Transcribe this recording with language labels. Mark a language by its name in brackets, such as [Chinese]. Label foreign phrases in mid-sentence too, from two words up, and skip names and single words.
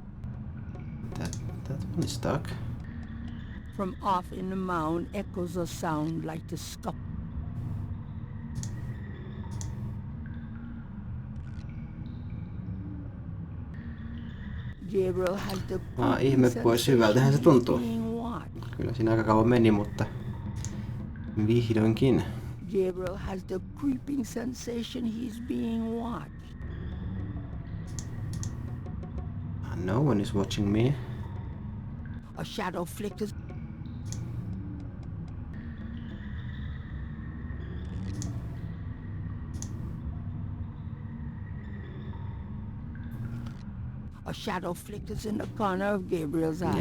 [English] That one is stuck. From off in the mound echoes a sound like the scuffle. Gabriel has the... [Finnish] Ihme pois, hyvältähän se tuntuu. Kyllä siinä aika kauan meni, mutta vihdoinkin. [English] Gabriel has the creeping sensation he's being watched. No one is watching me. A shadow flickers. A shadow flickers in the corner of Gabriel's eye.